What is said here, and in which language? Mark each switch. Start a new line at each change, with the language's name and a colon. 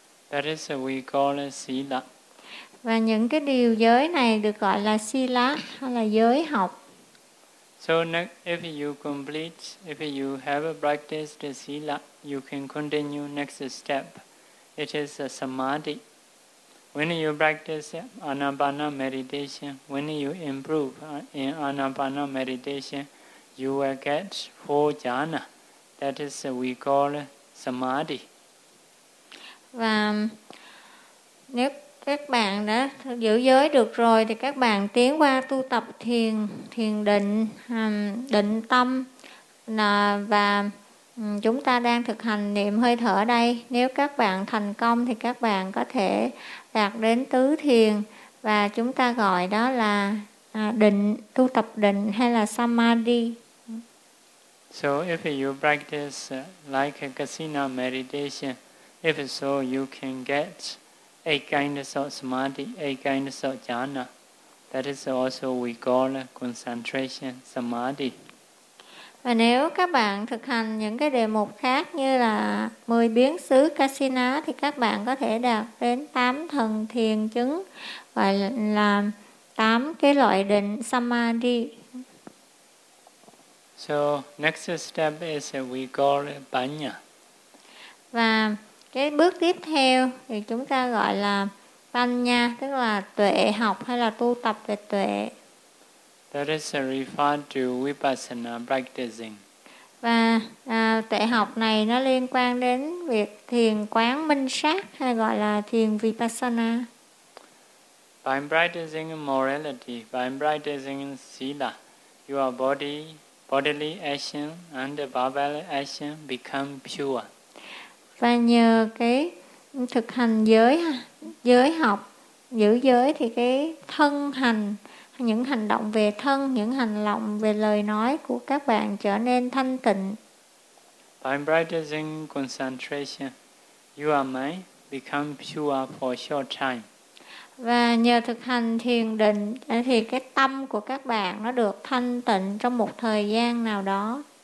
English: That is what we call a sila.
Vietnamese: Và những cái điều giới này được gọi là sila hay là giới học.
English: So if you complete, if you have a practice the sila, you can continue next step. It is a samadhi. When you practice anapana meditation, when you improve in anapana meditation, you will get four jhana. That is what we call samadhi.
Vietnamese: Và nếu các bạn đã giữ giới được rồi thì các bạn tiến qua tu tập thiền, thiền định, định tâm. Và chúng ta đang thực hành niệm hơi thở đây. Nếu các bạn thành công thì các bạn có thể đạt đến tứ thiền, và chúng ta gọi đó là định, tu tập định hay là samadhi.
English: So if you practice like a kasina meditation, if so, you can get a kind of samadhi, a kind of jhana. That is also we call concentration samadhi.
Vietnamese: Và nếu các bạn thực hành những cái đề mục khác như là 10 biến xứ kasina thì các bạn có thể đạt đến 8 thần thiền chứng, gọi là 8 cái loại định samadhi.
English: So next step is we call it banya.
Vietnamese: Và cái bước tiếp theo thì chúng ta gọi là banya, tức là tuệ học hay là tu tập về tuệ.
English: That is referred to vipassana practicing.
Vietnamese: Và tuệ học này nó liên quan đến việc thiền quán minh sát hay gọi là thiền vipassana.
English: By practicing morality, by practicing sila, your body, bodily action and verbal action become pure.
Vietnamese: Và nhờ cái thực hành giới, giới học, giữ giới thì cái thân hành, những hành động về thân, những hành động về lời nói của các bạn trở nên thanh tịnh.
English: By practicing concentration, your mind become pure for short time.
Vietnamese: Và nhờ thực hành thiền định thì cái tâm của các bạn nó được thanh tịnh trong một thời gian nào đó.